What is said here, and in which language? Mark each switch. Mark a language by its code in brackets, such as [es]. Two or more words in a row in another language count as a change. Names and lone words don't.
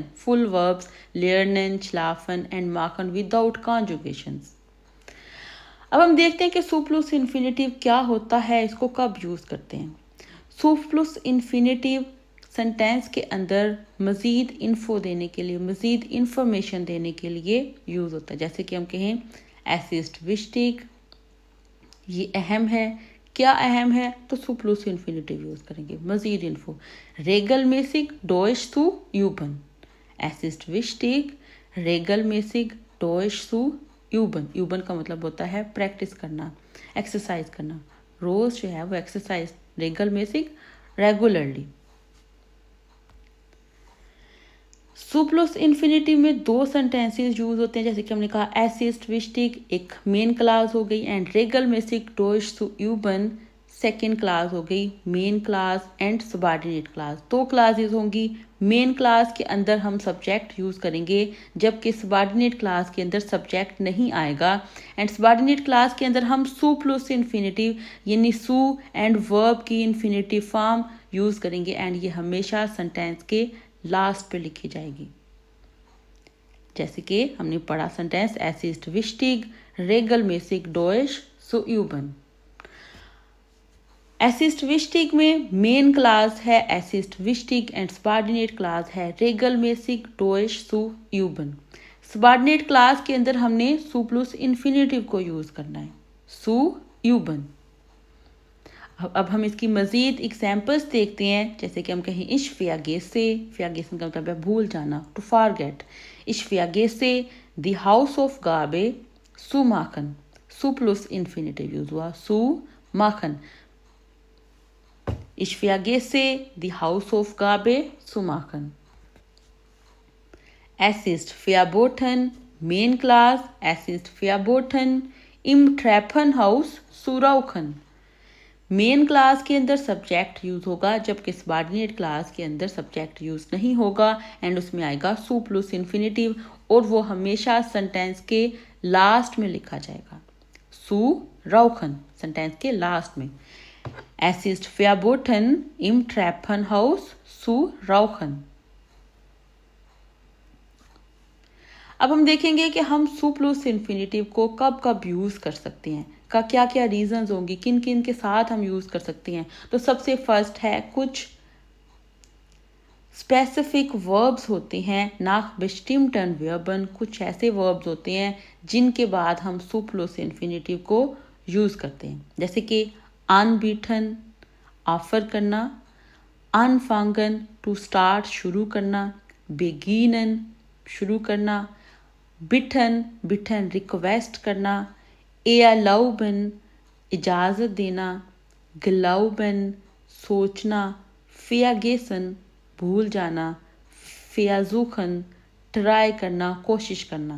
[en] full verbs lernen, schlafen and machen without conjugations. [hi] अब हम देखते हैं कि [de] zu plus Infinitiv [hi] क्या होता है, इसको कब यूज़ करते हैं। [de] zu plus Infinitiv [hi] सेंटेंस के अंदर मज़ीद इन्फो देने के लिए, मज़ीद इंफॉर्मेशन देने के लिए यूज़ होता है। जैसे कि हम कहें [de] es ist wichtig, [hi] ये अहम है। क्या अहम है, तो [de] zu plus Infinitiv [hi] यूज़ करेंगे, मज़ीद इन्फो। [de] regelmäßig Deutsch zu üben, es ist wichtig regelmäßig Deutsch zu यूबन। [hi] यूबन का मतलब होता है प्रैक्टिस करना, एक्सरसाइज करना। रोज जो है वो एक्सरसाइज, रेगल में से रेगुलरली। [de] zu plus Infinitiv [hi] में दो सेंटेंसेस यूज होते हैं, जैसे कि हमने कहा [de] es ist wichtig [hi] एक [en] main clause [hi] हो गई एंड [de] regelmäßig Deutsch zu üben [en] second clause [hi] हो गई। [en] main clause and subordinate clause, [hi] दो क्लासेस होंगी। [en] main clause [hi] के अंदर हम सब्जेक्ट यूज़ करेंगे, जबकि [en] subordinate clause [hi] के अंदर सब्जेक्ट नहीं आएगा। [en] and subordinate clause [hi] के अंदर हम [de] zu plus Infinitiv [hi] यानी सू एंड वर्ब की [en] infinitive form [hi] यूज़ करेंगे एंड ये हमेशा सेंटेंस के लास्ट पे लिखी जाएगी। जैसे कि हमने पढ़ा सेंटेंस [de] es ist wichtig regelmäßig Deutsch zu üben। es ist wichtig [hi] में [en] main clause [hi] है [de] es ist wichtig [en] and subordinate clause [hi] है [de] regelmäßig Deutsch zu üben। [en] subordinate clause [hi] के अंदर हमने [de] zu plus Infinitiv [hi] को यूज़ करना है, [de] zu üben. [hi] अब हम इसकी मज़ीद एग्जाम्पल्स देखते हैं। जैसे कि हम कहें [de] ich vergesse, [hi] vergessen का मतलब है भूल जाना, [en] to forget। [de] ich vergesse die Hausaufgabe zu machen, zu plus Infinitiv [hi] यूज़ हुआ, [de] zu machen. Ich vergesse die Hausaufgabe zu machen. Es ist verboten, [en] Main Class, [de] es ist verboten, im Treppenhaus zu rauchen। [en] main clause [hi] के अंदर सब्जेक्ट यूज होगा, जबकि [en] subordinate clause [hi] के अंदर सब्जेक्ट यूज नहीं होगा एंड उसमें आएगा [de] zu plus Infinitiv [hi] और वो हमेशा सेंटेंस के लास्ट में लिखा जाएगा, [de] zu rauchen [hi] सेंटेंस के लास्ट में। [de] Es ist verboten, im Treppenhaus zu rauchen। [hi] अब हम देखेंगे कि हम [de] zu plus Infinitiv [hi] को कब कब यूज़ कर सकते हैं, का क्या क्या रीजंस होंगी, किन किन के साथ हम यूज़ कर सकते हैं। तो सबसे फर्स्ट है कुछ [en] specific verbs [hi] होते हैं, [de] nach bestimmten Verben, [hi] कुछ ऐसे वर्ब्स होते हैं जिनके बाद हम [de] zu plus Infinitiv [hi] को यूज़ करते हैं। जैसे कि anbieten ऑफर करना, anfangen [en] to start [hi] शुरू करना, beginnen शुरू करना, [de] bitten bitten [hi] रिक्वेस्ट करना, erlauben इजाज़त देना, glauben सोचना, vergessen भूल जाना, versuchen ट्राई करना, कोशिश करना।